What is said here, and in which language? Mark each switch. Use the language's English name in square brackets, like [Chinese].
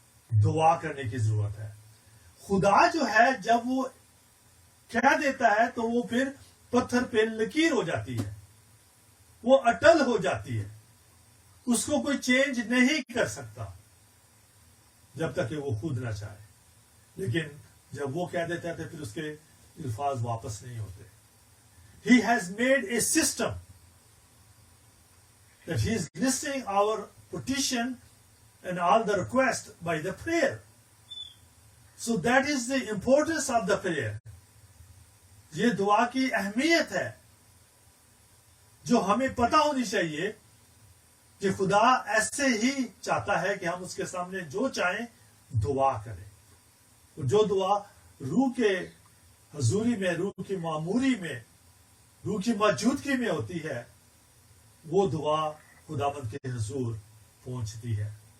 [Hindi] दुआ करने की जरूरत है। खुदा जो है जब वो कह देता है तो वो फिर पत्थर पे लकीर हो जाती है, वो अटल हो जाती है, उसको कोई चेंज नहीं कर सकता जब तक कि वो खुद ना चाहे। लेकिन जब वो कह देता है तो फिर उसके अल्फाज वापस नहीं होते। [English] He has made a system that he is listening our petition and all the request by the prayer. So that is the importance of the prayer. [Hindi] ये दुआ की अहमियत है जो हमें पता होनी चाहिए कि खुदा ऐसे ही चाहता है कि हम उसके सामने जो चाहें दुआ करें। जो दुआ रूह के हजूरी में, रूह की मामूरी में, रूह की मौजूदगी में होती है, वो दुआ खुदावंद के हुजूर पहुंचती है।